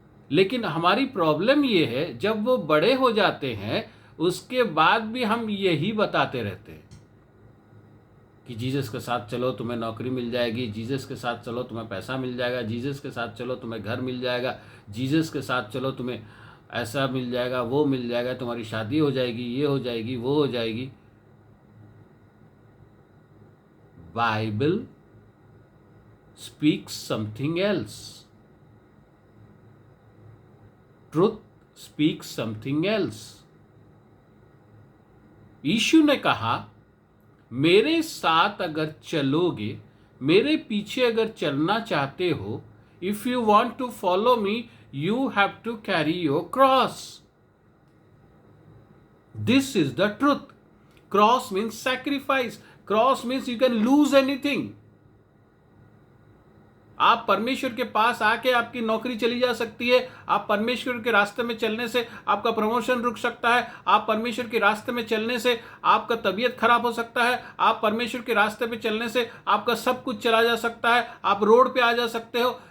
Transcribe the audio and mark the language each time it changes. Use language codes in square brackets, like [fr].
[hi] लेकिन हमारी प्रॉब्लम ये है, जब वो बड़े हो जाते हैं उसके बाद भी हम यही बताते रहते हैं कि जीसस के साथ चलो तुम्हें नौकरी मिल जाएगी, जीसस के साथ चलो तुम्हें पैसा मिल जाएगा, जीसस के साथ चलो तुम्हें घर मिल जाएगा, जीसस के साथ चलो तुम्हें ऐसा मिल जाएगा, वो मिल जाएगा, तुम्हारी शादी हो जाएगी, ये हो जाएगी, वो हो जाएगी। [en] Bible speaks something else. Truth speaks something else. [hi] यीशु ने कहा, मेरे साथ अगर चलोगे, मेरे पीछे अगर चलना चाहते हो, [en] if you want to follow me, you have to carry your cross. This is the truth. Cross means sacrifice. Cross means you can lose anything. [hi] आप परमेश्वर के पास आके आपकी नौकरी चली जा सकती है, आप परमेश्वर के रास्ते में चलने से आपका प्रमोशन रुक सकता है, आप परमेश्वर के रास्ते में चलने से आपका तबीयत खराब हो सकता है, आप परमेश्वर के रास्ते में चलने से आपका सब कुछ चला जा सकता है, आप रोड पे आ जा सकते हो।